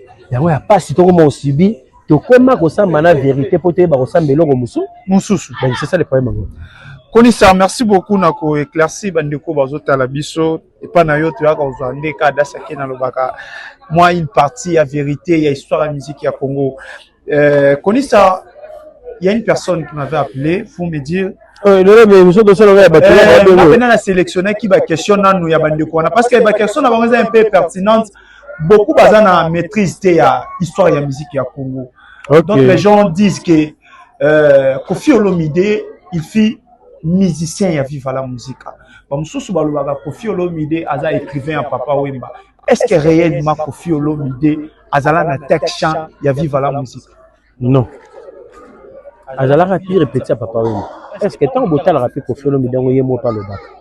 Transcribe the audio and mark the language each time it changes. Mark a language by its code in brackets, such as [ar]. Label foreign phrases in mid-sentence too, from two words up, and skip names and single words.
[ln] Yango ya pasi tokoma osubi, tokoma kosamba na vérité po toyeba kosamba eloko mosu-, Mosusu. Ben, [fr] c'est ça le problème [ln] yango. Konisa, [fr] merci beaucoup [ln] na ko éclairci bandeko bazotala biso. Epa na yo toyaka kozwa nde ka Adasi Akena alobaka, mwa [fr] une partie [ln] ya vérité ya histoire ya musique ya Congo. Euh, Konisa, [fr] il y a une personne qui m'avait appelé, vous me dire Euh, non, non, mais nous sommes dans le bateau, Euh, on va maintenant, donner. on a sélectionné qui va questionner nous, [ln] ya bandeko wana. [fr] Parce que les questions, elles sont un peu pertinentes. Beaucoup, [ln] baza na [fr] maîtrise de la histoire de la musique ya Congo. Ok. Donc, les gens disent que, euh, Kofi Olomide, il fut musicien ya Viva la Musique. [ln] Ba mosusu balobaka Kofi Olomide, aza écrivain ya Papa Wemba. Est-ce que réellement Kofi Olomide, azala na tête chant ya Viva la Musique? [fr] Non. [ln] Azalaka [fr] pire petit [ln] ya Papa Wemba. [fr] Est-ce que [ln] tant botalaka pe Kofi Olomide, yango ye moko alobaka?